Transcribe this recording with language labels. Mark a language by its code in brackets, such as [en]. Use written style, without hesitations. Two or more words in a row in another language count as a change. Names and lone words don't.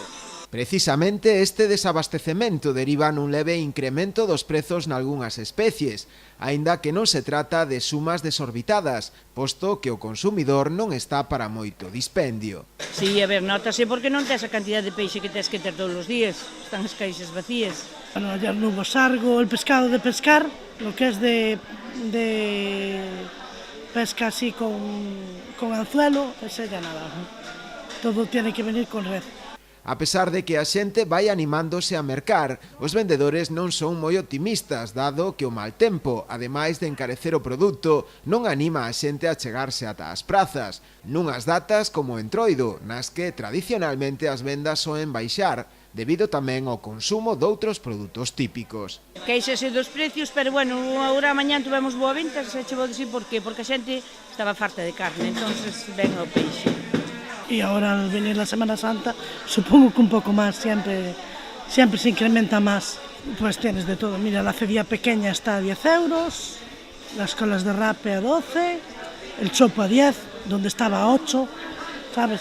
[gl] Precisamente este desabastecemento deriva nun leve incremento dos prezos nalgunhas especies, aínda que non se trata de sumas desorbitadas, posto que o consumidor non está para moito dispendio. Sí, a ver, notase porque non tes a cantidad de peixe que tes que ter todos os días, están as caixas vacías. [es] Bueno, ayer no hubo sargo, el pescado de pescar, lo que es de pesca así con anzuelo, ese ya nada. Todo tiene que venir con red. [gl] A pesar de que a xente vai animándose a mercar, os vendedores non son moi optimistas, dado que o mal tempo, ademais de encarecer o produto, non anima a xente a chegarse ata as prazas, nunhas datas como Entroido, nas que tradicionalmente as vendas soen baixar, debido tamén ao consumo doutros produtos típicos. Queixase dos precios, pero bueno, agora mañán tuvemos boa venta, se che vou dicir por qué, porque a xente estaba farta de carne, entonces ven o peixe. [es] Y ahora al venir la Semana Santa, supongo que un poco más, siempre se incrementa más. Pues tienes de todo. Mira, la cebilla pequeña está a 10 euros, las colas de rape a 12, el chopo a 10, donde estaba a 8, ¿sabes?